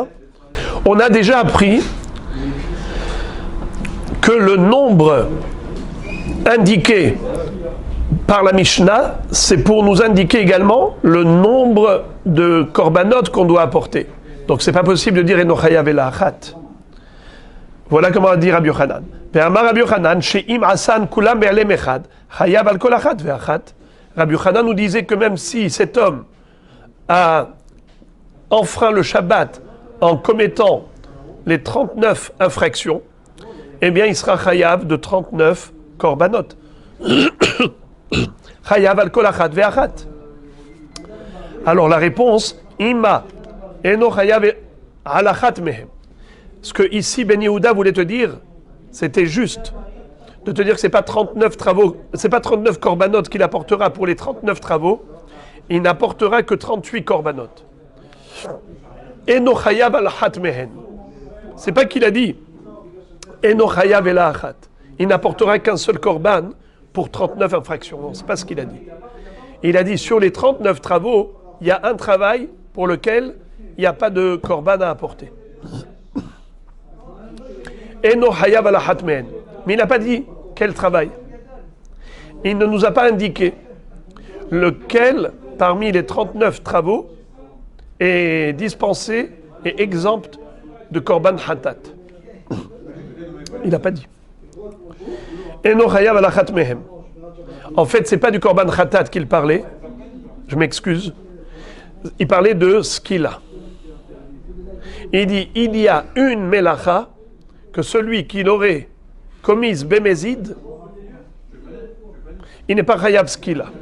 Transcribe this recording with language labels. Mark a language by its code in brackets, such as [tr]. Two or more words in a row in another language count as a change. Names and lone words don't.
[fr] On a déjà appris que le nombre indiqué par la Mishnah, c'est pour nous indiquer également le nombre de korbanot qu'on doit apporter. [he] Donc c'est pas possible de dire אינו חייב אלא אחת. [fr] Voilà comment a dit Rabbi Yochanan. [he] ואמר רבי יוחנן, שאם עשאן כולם בהעלם אחד, חייב על כל אחת ואחת. [fr] Rabbi Yochanan nous disait que même si cet homme a enfreint le Shabbat en commettant les 39 infractions, eh bien il sera chayav de 39 korbanot. [he] חייב על כל אחת ואחת. Alors la réponse, אימא אינו חייב על אחת מהם. [fr] Ce que ici Ben Yehuda voulait te dire, c'était juste de te dire que c'est pas 39 travaux, c'est pas 39 korbanot qu'il apportera pour les 39 travaux, il n'apportera que 38 korbanot. [he] אינו חייב על אחת מהם. [fr] C'est pas qu'il a dit [he] אינו חייב על אחת. [fr] Il n'apportera qu'un seul korban pour 39 infractions. Non, c'est pas ce qu'il a dit. Il a dit sur les 39 travaux, il y a un travail pour lequel il n'y a pas de korban à apporter. [he] אינו חייב על אחת מהם. [fr] Mais il n'a pas dit quel travail. Il ne nous a pas indiqué lequel parmi les 39 travaux est dispensé et exempt de [he] קרבן חטאת. [fr] Il n'a pas dit. [he] אינו חייב על אחת מהם. [fr] En fait, c'est pas du [he] קרבן חטאת [fr] qu'il parlait. Je m'excuse. Il parlait de skila. Il dit il y a une melacha que celui qui l'aurait commise bémézid, il n'est pas [he] חייב סקילה.